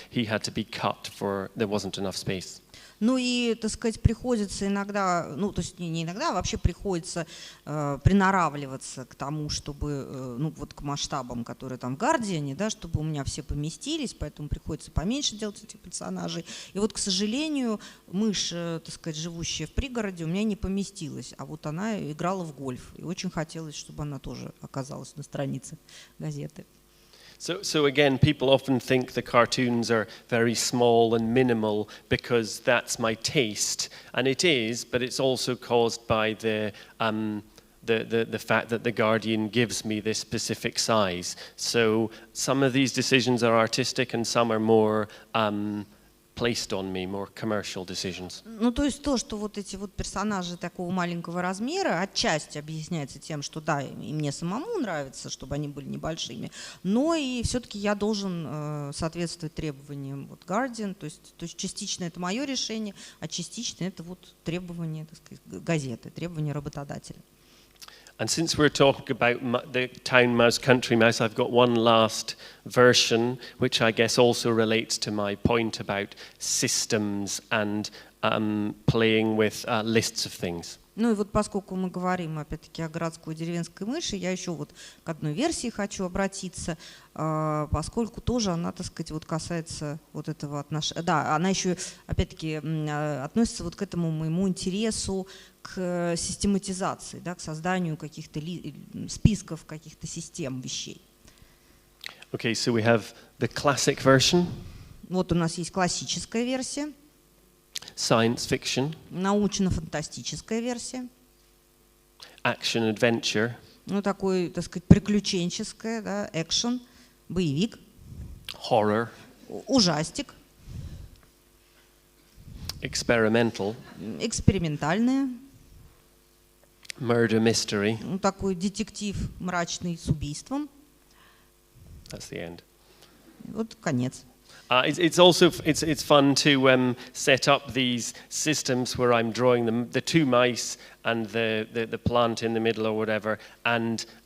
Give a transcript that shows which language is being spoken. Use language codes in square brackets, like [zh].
[en] He had to be cut for there wasn't enough space. [ru] Ну и, так сказать, приходится иногда, ну то есть не иногда, а вообще приходится приноравливаться к тому, чтобы, ну вот к масштабам, которые там в Гардиане, да, чтобы у меня все поместились, поэтому приходится поменьше делать этих персонажей. И вот, к сожалению, мышь, так сказать, живущая в пригороде, у меня не поместилась, а вот она играла в гольф, и очень хотелось, чтобы она тоже оказалась на странице газеты. [en] So again, people often think the cartoons are very small and minimal because that's my taste, and it is, but it's also caused by the fact that The Guardian gives me this specific size. So some of these decisions are artistic and some are more placed on me, more commercial decisions. [ru] Ну, то есть то, что вот эти вот персонажи такого маленького размера, отчасти объясняется тем, что да, и мне самому нравится, чтобы они были небольшими, но и все-таки я должен соответствовать требованиям вот Guardian, то есть частично это мое решение, а частично это вот требования, так сказать, газеты, требования работодателя. [en] And since we're talking about the town mouse, country mouse, I've got one last version, which I guess also relates to my point about systems and playing with lists of things. [ru] Ну и вот поскольку мы говорим опять-таки о городской и деревенской мыши, я еще вот к одной версии хочу обратиться, поскольку тоже она, так сказать, вот касается вот этого отношения. Да, она еще опять-таки относится вот к этому моему интересу к систематизации, да, к созданию каких-то списков, каких-то систем вещей. [en] Okay, so we have the classic version. [ru] Вот у нас есть классическая версия. [en] Science fiction. [ru] Научно-фантастическая версия. [en] Action adventure. [ru] Ну, такой, так сказать, приключенческая, да, экшен, боевик. [en] Horror. [ru] Ужастик. [en] Experimental. [ru] Экспериментальная. [en] Murder mystery. [ru] Ну, такой детектив мрачный с убийством. [en] That's the end. [ru] Вот конец. [en] It's also fun to set up these systems where I'm drawing the two mice and the plant in the middle or whatever, and